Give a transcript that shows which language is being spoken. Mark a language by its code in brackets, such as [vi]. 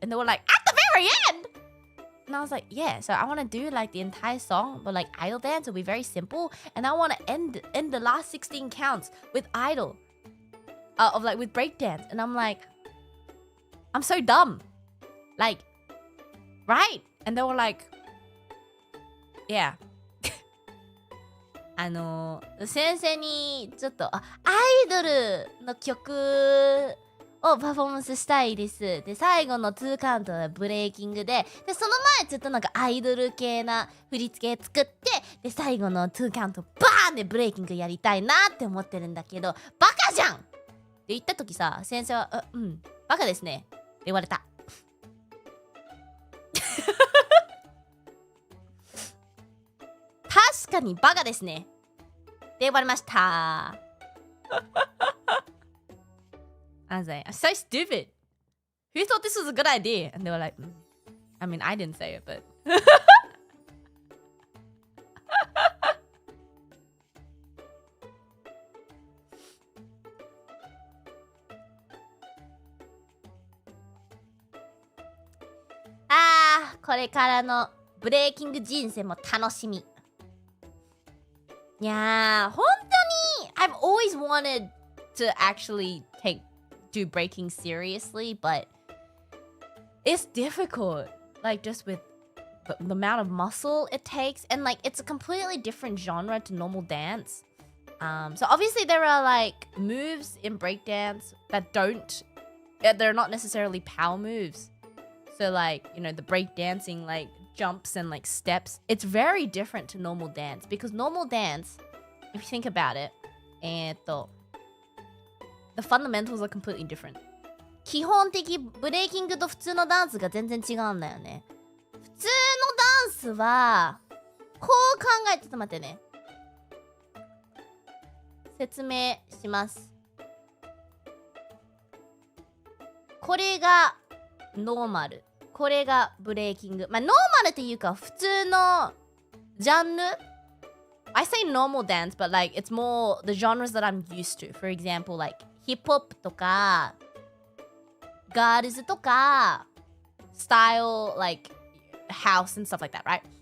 [en] And they were like, at the very end? And I was like, yeah, so I want to do like the entire song, but like idol dance will be very simple. And I want to end the last 16 counts with idol, of like with breakdance. And I'm like, I'm so dumb. Like, right? And they were like, yeah. [ja] 先生にちょっとアイドルの曲をパフォーマンスしたいです。で最後の2カウントはブレイキングでその前ちょっとなんかアイドル系な振り付け作ってで最後の2カウントバーンでブレイキングやりたいなって思ってるんだけど、バカじゃんって言った時さ、先生はバカですねって言われた。確かにバカですねって言われました。 [en] I was like, I'm so stupid. Who thought this was a good idea? And they were like, I mean, I didn't say it, but. [ja] これからのブレイキング人生も楽しみ。いやー、本当に [en] I've always wanted to actually do breaking seriously, but it's difficult. Like just with the amount of muscle it takes, and like it's a completely different genre to normal dance. So obviously there are like moves in breakdance that they're not necessarily power moves. So like, you know, the breakdancing like jumps and like steps, it's very different to normal dance because normal dance, if you think about it, the fundamentals are completely different. [ja] 基本的ブレイキングと普通のダンスが全然違うんだよね。普通のダンスはこう考えて、ちょっと待ってね。説明します。これがノーマル。これがブレイキング。まあノーマルっていうか普通のジャンル。 [en] I say normal dance, but like it's more the genres that I'm used to. For example, like hip hop [ja] とか、ガールズとか、 [en] style like house and stuff like that, right?